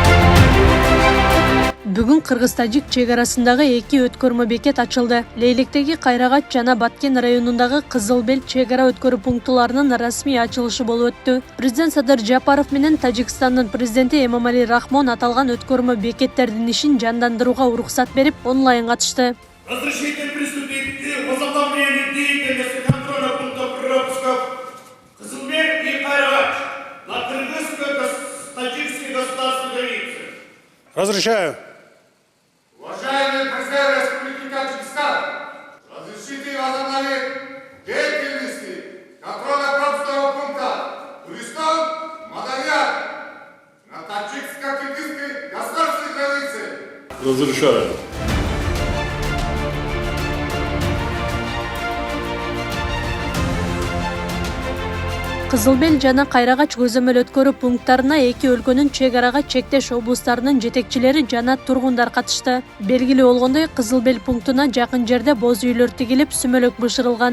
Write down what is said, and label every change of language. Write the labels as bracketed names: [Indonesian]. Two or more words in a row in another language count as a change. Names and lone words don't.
[Kyrgyz] Бүгүн Кыргыз-Тажик чек-арасындагы эки өткөрмө бекет ачылды. Лейлектеги Кайрагач жана Баткен районундагы Кызылбел чек-ара өткөрүү пунктуларынын расмий ачылышы болуп өттү. Президент Садыр Жапаров менен Тажикстандын президенти Эмомали Рахмон аталган өткөрмө бекеттердин ишин жандандырууга уруксат берип, онлайн катышты. [Russian] Разрешите приступить к возобновлению деятельности контрольных пунктов пропусков Кызылбель и Кайрагач на кыргызско-таджикской государственной границе. Разрешаю. Уважаемый президент Республики Таджикистан, разрешите возобновить деятельности контрольно-пропускного пункта туристов Маданьяр на таджикско-кыргызской государственной границе. Разрешаю. [Kyrgyz] Кызылбел жана Кайрагач көзөмөл өткөрүү пункттарына эки өлкөнүн чек-арага чектеш облустарынын жетекчилери жана тургундар катышты. Белгилүү болгондой, Кызылбел пунктуна жакын жерде боз үйлөр тигилип, сүмөлөк бышырылган.